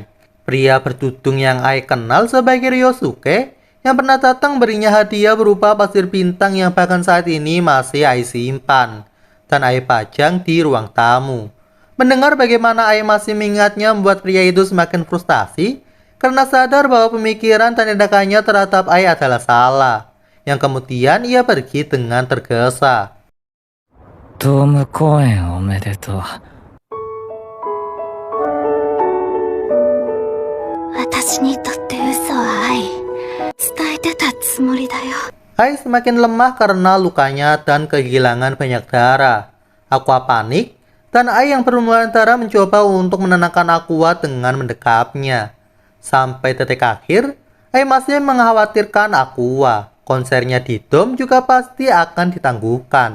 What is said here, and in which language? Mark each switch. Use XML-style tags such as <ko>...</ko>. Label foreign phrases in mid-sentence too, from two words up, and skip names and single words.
<id>Pria bertudung yang Ai kenal sebagai Ryosuke yang pernah datang berinya hadiah berupa pasir bintang yang bahkan saat ini masih Ai simpan dan Ai pajang di ruang tamu. Mendengar bagaimana Ai masih mengingatnya membuat pria itu semakin frustasi karena sadar bahwa pemikiran dan tindakannya terhadap Ai adalah salah, yang kemudian ia pergi dengan tergesa.</id> <ja>ドーム公演おめでとう。私にとって嘘は愛。伝えてたつもりだよ。</ja> <id>Ai semakin lemah karena lukanya dan kehilangan banyak darah. Aqua panik, dan Ai yang bermuantara mencoba untuk menenangkan Aqua dengan mendekapnya. Sampai detik akhir, Ai masih mengkhawatirkan Aqua. Konsernya di Dome juga pasti akan ditangguhkan.</id>